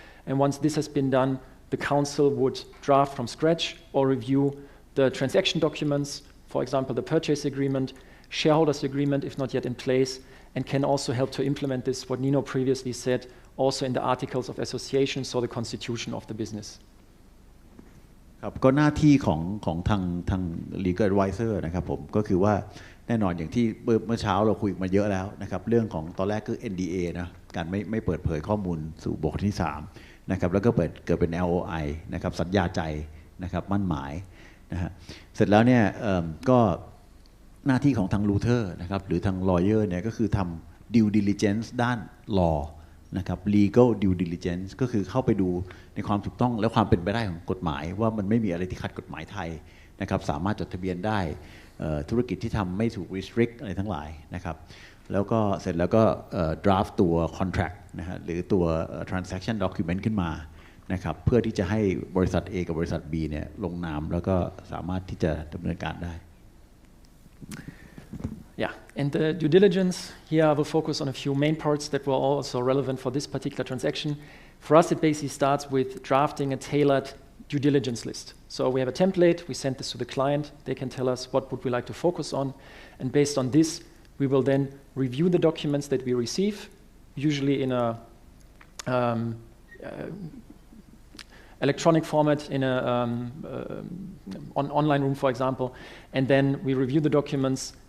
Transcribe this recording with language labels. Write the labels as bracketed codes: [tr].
[en] And once this has been done, the council would draft from scratch or review the transaction documents, for example, the purchase agreement, shareholders agreement if not yet in place, and can also help to implement this, what Nino previously said, also in the articles of association, so the constitution of the business. [th] ครับก็หน้าที่ของทาง legal advisor นะครับผมก็คือว่าแน่นอนอย่างที่เมื่อเช้าเราคุยมาเยอะแล้วนะครับเรื่องของตอนแรกคือ NDA นะการไม่เปิดเผยข้อมูลสู่บุคคลที่3นะครับแล้วก็เกิดเป็น LOI นะครับสัญญาใจนะครับมั่นหมายนะฮะเสร็จแล้วเนี่ยก็ หน้าที่ของทาง Luther นะครับหรือทาง lawyer เนี่ยก็คือทำ due diligence ด้าน law นะครับ legal due diligence ก็คือเข้าไปดูในความถูกต้องและความเป็นไปได้ของกฎหมายว่ามันไม่มีอะไรที่ขัดกฎหมายไทยนะครับสามารถจดทะเบียนได้ธุรกิจที่ทำไม่ถูก restrict อะไรทั้งหลายนะครับแล้วก็เสร็จแล้วก็draft ตัว contract นะฮะหรือตัว transaction document ขึ้นมานะครับเพื่อที่จะให้บริษัท A กับบริษัท B เนี่ยลงนามแล้วก็สามารถที่จะดำเนินการได้ [en] Yeah, and the due diligence, here I will focus on a few main parts that were also relevant for this particular transaction. For us, it basically starts with drafting a tailored due diligence list. So we have a template, we send this to the client, they can tell us what would we like to focus on, and based on this, we will then review the documents that we receive, usually in a electronic format in a online room, for example, and then we review the documents